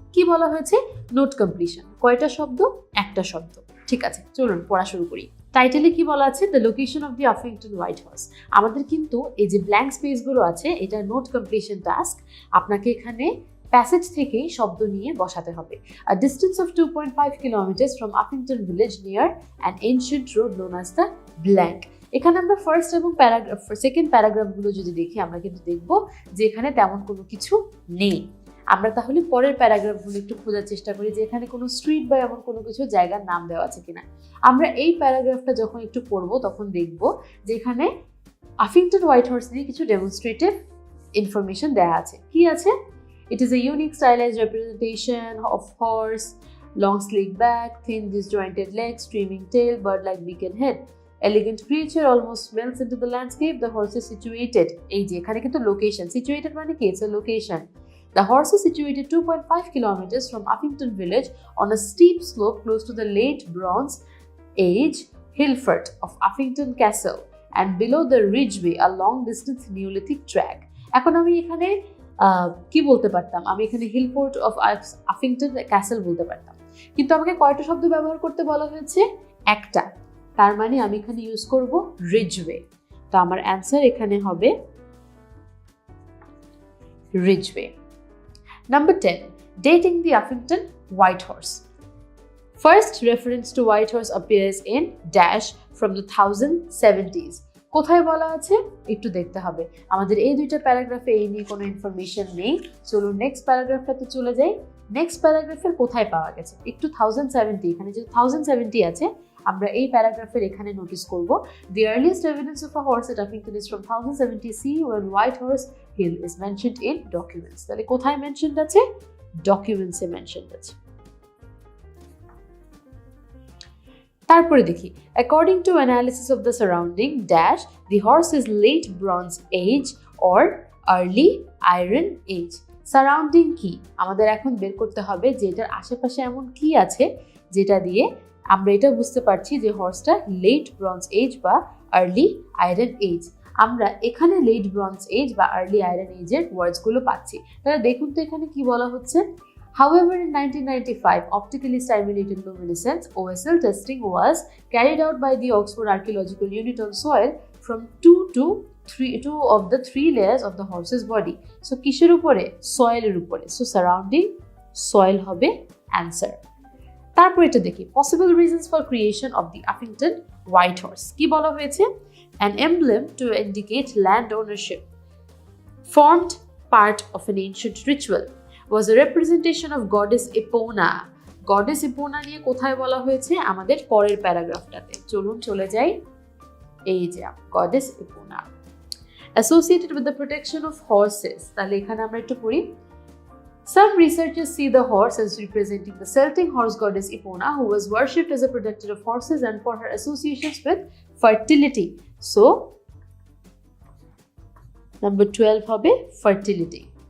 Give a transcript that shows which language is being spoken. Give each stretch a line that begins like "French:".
Bangla: কি বলা হয়েছে? Note completion. কয়টা শব্দ? একটা শব্দ। ঠিক আছে, চলুন পড়া শুরু করি। টাইটেলে কি বলা আছে? The location of the আফিংটন white horse. আমাদের কিন্তু এই যে ব্ল্যাঙ্ক স্পেসগুলো আছে এটা নোট কমপ্লিশন টাস্ক। আপনাকে এখানে প্যাসেজ থেকেই শব্দ নিয়ে বসাতে হবে।
English: A distance of 2.5 kilometers from Uffington village near an ancient road known as the blank.
Bangla: এখানে আমরা ফার্স্ট এবং সেকেন্ড প্যারাগ্রাফগুলো যদি দেখি আমরা কিন্তু দেখব যে এখানে তেমন কোনো কিছু নেই। আমরা তাহলে পরের প্যারাগ্রাফগুলো একটু খোঁজার চেষ্টা করি যে এখানে কোনো স্ট্রিট বা এমন কোনো কিছু জায়গার নাম দেওয়া আছে কিনা। আমরা এই প্যারাগ্রাফটা যখন একটু পড়বো তখন দেখব যে এখানে আফিংটন হোয়াইট হর্স নিয়ে কিছু ডেমনস্ট্রেটিভ ইনফরমেশন দেওয়া আছে। কি আছে?
English: It is a unique stylized representation of horse, long sleek back, thin disjointed legs, streaming tail, bird-like beak and head. Elegant creature almost melts into the landscape. The horse is situated.
Bangla: এই যে এখানে কিন্তু location, situated মানে কি?
English: It's a location. The horse is situated 2.5 kilometers from Uffington village on a steep slope close to the late Bronze Age hillfort of Uffington Castle and below the Ridgeway a long-distance Neolithic track.
Bangla: এখন আমি এখানে কি বলতে পারতাম? আমি এখানে hillfort of আফিংটন castle বলতে পারতাম, কিন্তু আমাকে কয়টা শব্দ ব্যবহার করতে বলা হয়েছে? একটা। তার মানে আমি এখানে ইউজ করব রিজওয়ে। তো আমার অ্যান্সার এখানে হবে Ridgeway.
English: Number 10. Dating the Uffington White Horse. First reference to White Horse appears in dash from the 1070s.
Bangla: কোথায় বলা আছে একটু দেখতে হবে। আমাদের এই দুইটা প্যারাগ্রাফে এই নিয়ে কোনো ইনফরমেশন নেই। চলুন নেক্সট প্যারাগ্রাফটাতে চলে যাই। নেক্সট প্যারাগ্রাফের কোথায় পাওয়া গেছে? একটু 1070, এখানে যে 1070 আছে আমরা এই প্যারাগ্রাফের এখানে নোটিস করব
English: the earliest evidence of a horse at Uffington is from 1070 C when White Horse Hill is mentioned in documents.
Bangla: তাহলে কোথায় মেনশনড আছে? ডকুমেন্টসে মেনশনড আছে। তারপরে দেখি
English: according to analysis of the surrounding dash the horse is late Bronze Age or early Iron Age.
Bangla: Surrounding কি? আমাদের এখন বের করতে হবে যে এটার আশেপাশে এমন কি আছে যেটা দিয়ে আমরা এটা বুঝতে পারছি যে হর্সটা লেট ব্রঞ্জ এজ বা আর্লি আয়রন এজ। আমরা এখানে লেট ব্রঞ্জ এজ বা আর্লি আয়রন এজের ওয়ার্ডসগুলো পাচ্ছি। তাহলে দেখুন তো এখানে কি বলা হচ্ছে।
English: However, in 1995, optically stimulated luminescence (OSL) testing was carried out by the Oxford Archaeological Unit on soil from 2 of the 3 layers of the horse's body. So,
Bangla: কিসের উপরে? সয়েলের উপরে।
English: So, surrounding soil হবে answer.
Bangla: তারপর এটা দেখি
English: possible reasons for creation of the Uffington White Horse.
Bangla: কি বলা হয়েছে?
English: An emblem to indicate land ownership. Formed part of an ancient ritual. Was a representation of goddess Epona.
Bangla: Goddess Epona নিয়ে কোথায় বলা হয়েছে? আমাদের পরের প্যারাগ্রাফটাতে। চলুন চলে যাই। এই যে goddess Epona.
English: Associated with the protection of horses.
Bangla: তাহলে এখানে আমরা একটু পড়ি।
English: Some researchers see the horse as representing the Celtic horse goddess Epona, who was worshipped as a protector of horses and for her associations with fertility.
Bangla: So, number 12 হবে fertility.